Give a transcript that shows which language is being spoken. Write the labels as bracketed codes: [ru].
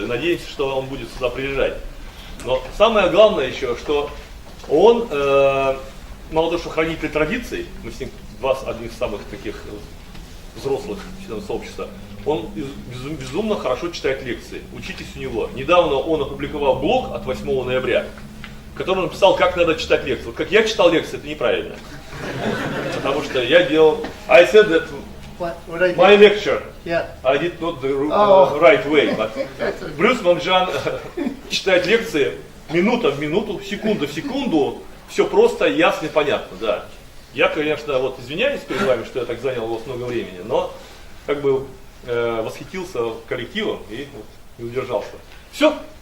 [ru] И надеемся, что он будет сюда приезжать. Но самое главное еще, что он, мало того, что хранитель традиций, мы с ним одних из самых таких взрослых членов сообщества, он безумно хорошо читает лекции. Учитесь у него. Недавно он опубликовал блог от 8 ноября, в котором он написал, как надо читать лекции. Вот как я читал лекции, это неправильно. Потому что я делал... [en] I said that my lecture, I did not the right way. But [ru] Брюс Момжан читает лекции минута в минуту, секунда в секунду, все просто, ясно и понятно, да. Я, конечно, вот извиняюсь перед вами, что я так занял у вас много времени, но как бы восхитился коллективом и вот, не удержался. Все.